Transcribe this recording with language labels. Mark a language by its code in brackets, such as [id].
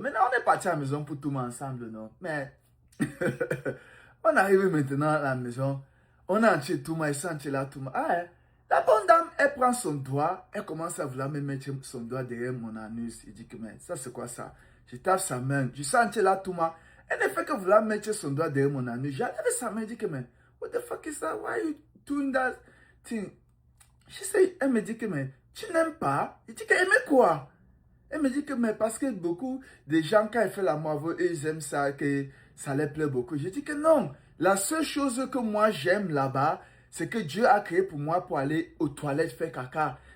[fr] Maintenant, on est parti à la maison pour tout le monde ensemble, non? Mais on arrive maintenant à la maison, on a entier tout le monde, ils sont entiers là, tout le monde. Ah, hein? La bonne dame, elle prend son doigt, elle commence à vouloir me mettre son doigt derrière mon anus. Il dit que, mais ça, c'est quoi ça? Je tape sa main, je sens entier là, tout le monde. Elle ne fait que vouloir mettre son doigt derrière mon anus. J'ai enlevé sa main, je dis que, mais, [en] what the fuck is that? Why are you doing that thing? [fr] Elle me dit que, mais, tu n'aimes pas? Il dit qu'elle aimait quoi? Elle me dit que, mais parce que beaucoup de gens, quand ils font l'amour, ils aiment ça, que ça les plaît beaucoup. Je dis que non. La seule chose que moi j'aime là-bas, c'est que Dieu a créé pour moi pour aller aux toilettes faire caca.